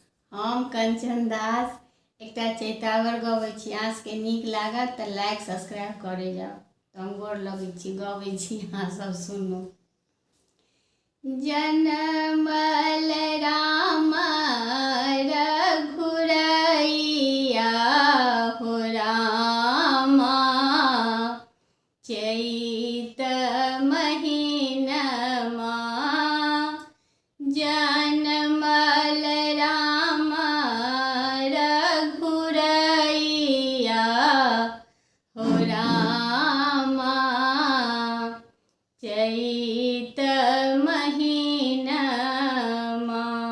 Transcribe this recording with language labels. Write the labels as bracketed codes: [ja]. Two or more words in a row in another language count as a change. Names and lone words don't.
[mai] हम कंचन दास एकटा चैतावर गबै छी। अहाँसभके नीक लागत तऽ [en] like subscribe [mai] करे जाउ। तऽ हम गोर लगै छी, गबै छी, अहाँ सब सुनू। जनमल राम रघुरैया हो रामा, चैत महीनमा जनमल राम रघुरैया हो रामा, चैत महीनमा।